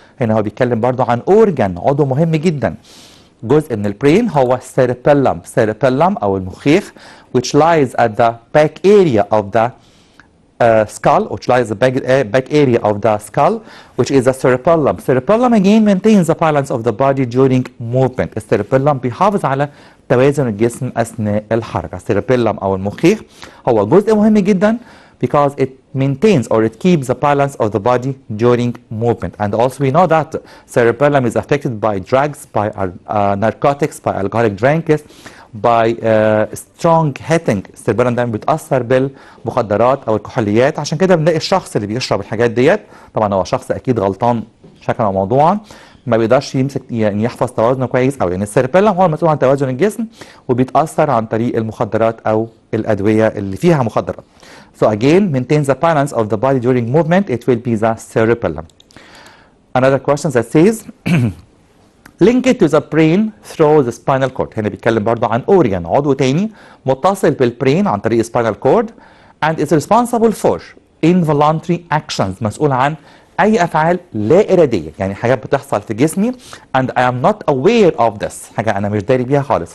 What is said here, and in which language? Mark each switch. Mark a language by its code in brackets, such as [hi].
[ar] هنا هو بيتكلم برضو عن organ عضو مهم جدا جزء من البرين هو [en] cerebellum [ar] أو المخيخ [en] which lies at the back area of the skull which lies the back area of the skull which is the cerebellum. Cerebellum again maintains the balance of the body during movement. [ar] الcerebellum بيحافظ على توازن الجسم أثناء الحركة. [en] cerebellum [ar] أو المخيخ هو جزء مهم جدا [en] because it maintains or it keeps the balance of the body during movement. And also we know that cerebellum is affected by drugs, by narcotics, by alcoholic drinks, by strong hitting. [ar] الcerebellum دايما بيتأثر بالمخدرات أو الكحوليات عشان كده بنلاقي الشخص اللي بيشرب الحاجات ديت طبعا هو شخص أكيد غلطان شكلا وموضوعا ما بيقدرش يمسك يعني يحفظ توازنه كويس أو يعني الcerebellum هو المسؤول عن توازن الجسم وبيتأثر عن طريق المخدرات أو الأدوية اللي فيها مخدرات. [en] So again, maintains the balance of the body during movement. It will be the cerebellum. Another question that says, link it to the brain through the spinal cord. [ar] هنا بيتكلم برضو عن organ عضو تاني متصل بالبرين عن طريق spinal cord [en] and is responsible for involuntary actions [ar] مسؤول عن أي أفعال لا إرادية يعني حاجات بتحصل في جسمي [en] and I am not aware of this [ar] حاجة أنا مش داري بيها خالص.